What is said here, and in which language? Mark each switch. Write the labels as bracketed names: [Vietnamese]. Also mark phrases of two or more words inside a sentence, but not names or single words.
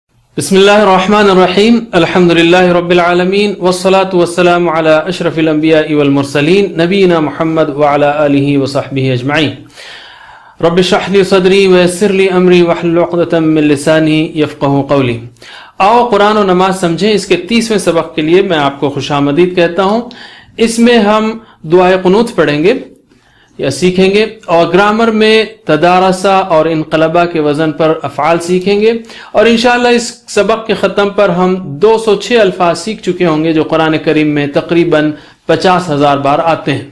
[Arabic] بسم الله الرحمن الرحيم الحمد لله رب العالمين والصلاة والسلام على أشرف الأنبياء والمرسلين نبينا محمد وعلى آله وصحبه أجمعين رب اشرح لي صدري ويسر لي أمري واحلل عقدة من لساني يفقهوا قولي. [Urdu] آؤ قرآن اور نماز سمجھیں، اس کے 30ویں سبق کے لیے میں آپ کو خوش آمدید کہتا ہوں. اس میں ہم دعائے قنوت پڑھیں گے یا سیکھیں گے اور گرامر میں تدارسا اور انقلبا کے وزن پر افعال سیکھیں گے اور ان شاء اللہ اس سبق کے ختم پر ہم 206 الفاظ سیکھ چکے ہوں گے جو قرآن کریم میں تقریباً 50,000 بار آتے ہیں.